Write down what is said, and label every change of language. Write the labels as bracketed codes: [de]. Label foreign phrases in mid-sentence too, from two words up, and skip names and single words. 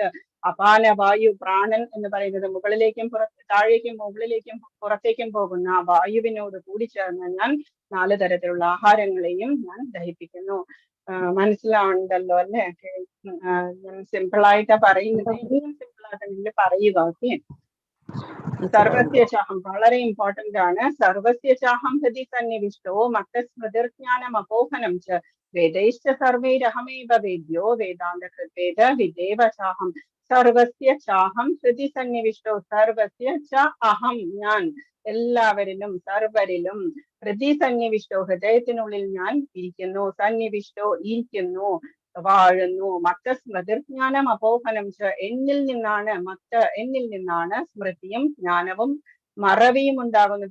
[ml] അപാനവായു, പ്രാണൻ എന്ന് പറയുന്നത് മുകളിലേക്കും താഴേക്കും മുകളിലേക്കും പുറത്തേക്കും പോകുന്ന ആ വായുവിനോട് കൂടി ചേർന്ന് ഞാൻ 4 തരത്തിലുള്ള ആഹാരങ്ങളെയും ഞാൻ ദഹിപ്പിക്കുന്നു. മനസ്സിലാവുന്നുണ്ടല്ലോ അല്ലെ? ഞാൻ സിമ്പിളായിട്ടാ പറയുന്നത്, ഇനിയും സിമ്പിളായിട്ട് പറയുക. ഓക്കെ, [sa] സർവസ്യ ചാഹം [ml] വളരെ ഇമ്പോർട്ടന്റ് ആണ്. [sa] സർവസ്യ ചാഹം ഹൃദി സന്നിവിഷ്ടോ മത്തസ്മൃതിർജ്ഞാനം അപോഹനം ച വേദൈശ്ച സർവൈരഹമേവ വേദ്യോ വേദാന്ത കൃത്വേദ വിദേവ ചാഹം. സർവസ്യ ചാഹം ഹൃദി സന്നിവിഷ്ടോ, സർവസ്യ ച അഹം [ml] ഞാൻ, എല്ലാവരിലും സർവരിലും. [sa] ഹൃദി സന്നിവിഷ്ടോ, [ml] ഹൃദയത്തിനുള്ളിൽ ഞാൻ ഇരിക്കുന്നു. സന്നിവിഷ്ടോ ഇരിക്കുന്നു, വാഴുന്നു. [sa] മത്തസ്മൃതിർജ്ഞാനം അപോഹനം ച, [ml] എന്നിൽ നിന്നാണ് സ്മൃതിയും ജ്ഞാനവും മറവിയും ഉണ്ടാകുന്നത്.